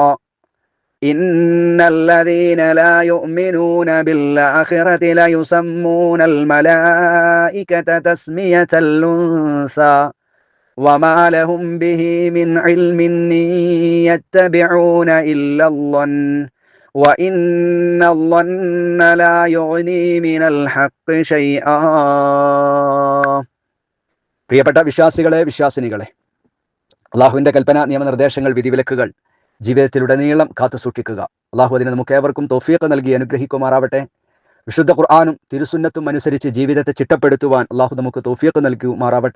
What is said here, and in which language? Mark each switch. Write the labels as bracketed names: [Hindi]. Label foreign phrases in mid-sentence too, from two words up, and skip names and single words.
[Arabic] إن الذين لا يؤمنون بالآخرة ليسمون الملائكة تسمية الأنثى وما لهم به من علم يتبعون إلا الظن وإن الظن لا يغني من الحق شيئا. [Malayalam] പ്രിയപ്പെട്ട വിശ്വാസികളെ, വിശ്വാസിനികളെ, അള്ളാഹുവിൻ്റെ കൽപ്പന, നിയമനിർദ്ദേശങ്ങൾ, വിധിവിലക്കുകൾ ജീവിതത്തിലുടനീളം കാത്തു സൂക്ഷിക്കുക. അള്ളാഹു അതിന് നമുക്ക് ഏവർക്കും തൗഫീഖ് നൽകി അനുഗ്രഹിക്കുമാറാവട്ടെ. വിശുദ്ധ ഖുർആനും തിരുസുന്നത്തും അനുസരിച്ച് ജീവിതത്തെ ചിട്ടപ്പെടുത്തുവാൻ അള്ളാഹു നമുക്ക് തൗഫീഖ് നൽകുമാറാവട്ടെ.